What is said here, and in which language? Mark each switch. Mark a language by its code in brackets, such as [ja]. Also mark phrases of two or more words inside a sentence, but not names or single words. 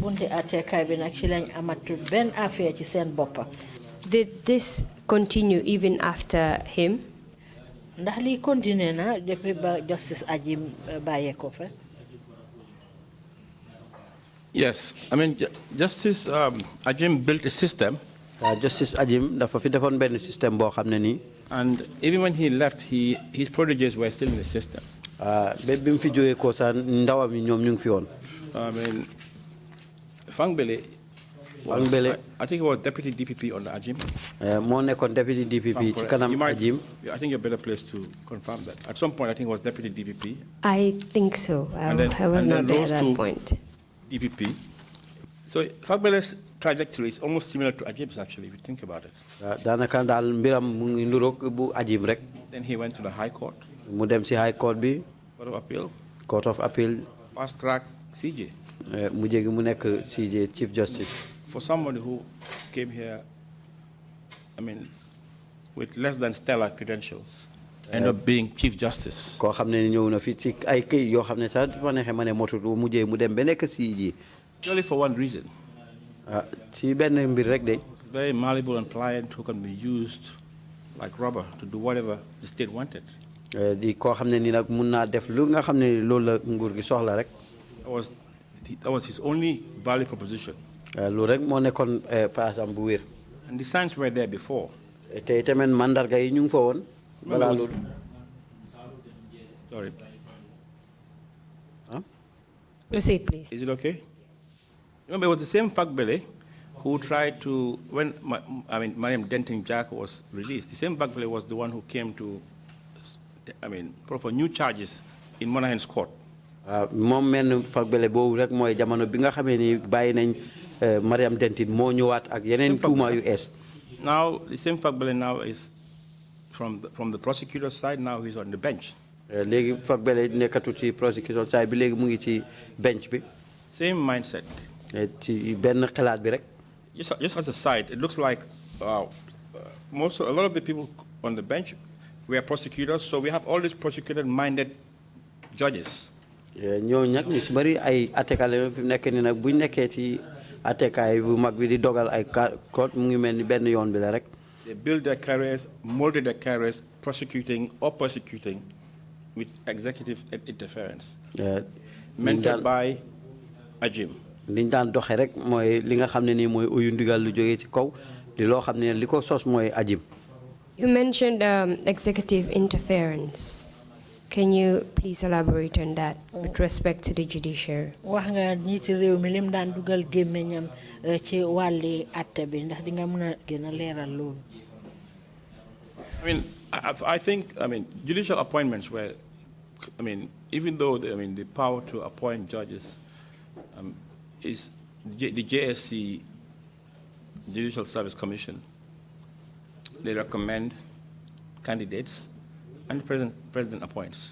[en] Did this continue even after him? Yes, I mean, Justice Ajim built a system. [wo] Justice Ajim dafa fi defoon benn système boo xam ne nii. [en] And even when he left, his proteges were still in the system. [wo] Ba bim fi jógee ko sa ndawam yi ñoom ñu ngi fi woon. [en] I mean, Fangbele. I think he was deputy DPP on the Ajim. [wo] Moo nekkoon [en] deputy DPP [wo] ci kanam Ajim. [en] I think you're better placed to confirm that. At some point, I think he was deputy DPP. I think so. I was not there at that point. DPP. So Fangbele's trajectory is almost similar to Ajim's, actually, if you think about it. [wo] Daanaka daal mbiram mu ngi niroog bu Ajim rek. [en] Then he went to the High Court. [wo] Mu dem ci [en] High Court [wo] bi. [en] Court of Appeal. Court of Appeal. Fast track CJ. [wo] Mu jégi mu nekk CJ [en] Chief Justice. For somebody who came here, I mean, with less than stellar credentials, end up being Chief Justice. [wo] Koo xam ne ñëw na fi ci ay këy yoo xam ne sax ma neexee ma ne motut mu mujjee mu dem ba nekk CJ. [en] Only for one reason. [wo] Ci benn mbir rek de. [en] Very malleable and pliant who can be used like rubber to do whatever the state wanted. [wo] Di koo xam ne nii nag mun naa def lu nga xam ne loolu la nguur gi soxla rek. [en] That was his only value proposition. [wo] Loolu rek moo nekkoon paasam bu wér. [en] And the signs were there before. [wo] Te tamit mandarga yi ñu ngi fa woon. Balaa loolu. [en] Sorry. Proceed, please. Is it okay? Remember, it was the same Fagbele who tried to, when Mariam Denton Jack was released, the same Fagbele was the one who came to, for new charges in Monahan's court. [wo] Moom men Fagbele boobu rek mooy jamono bi nga xamee ni bàyyi nañ Mariam Denton moo ñëwaat ak yeneen tuuma yu es. [en] Now, the same Fagbele now is from the prosecutor's side, now he's on the bench. [wo] Léegi Fagbele nekkatu ci [en] prosecutor side [wo] bi léegi mu ngi ci bench bi. [en] Same mindset. [wo] Ci benn xalaat bi rek. [en] Just as a side, it looks like a lot of the people on the bench were prosecutors, so we have all these prosecutor-minded judges. [wo] Ñoo nag ñu ci bari ay attekale fi nekk ni nag buñ nekkee ci attekaay bu mag bi di dogal ay court mu ngi mel ni benn yoon bi la rek. [en] They build their careers, molded their careers, prosecuting or persecuting with executive interference. Mentored by Ajim. [wo] Liñ daan doxee rek mooy li nga xam ne nii mooy uyu ndigal lu jógee ci kaw di loo xam ne li ko sos mooy Ajim. [en] You mentioned executive interference. Can you please elaborate on that with respect to the judiciary? [wo] Wax nga njiiti réew mi lim daan dugal gémmiñam ci wàlli atte bi ndax di nga mën a gën a leeral loolu. [en] I think judicial appointments were, even though the power to appoint judges is the JSC, Judicial Service Commission. They recommend candidates and the president appoints.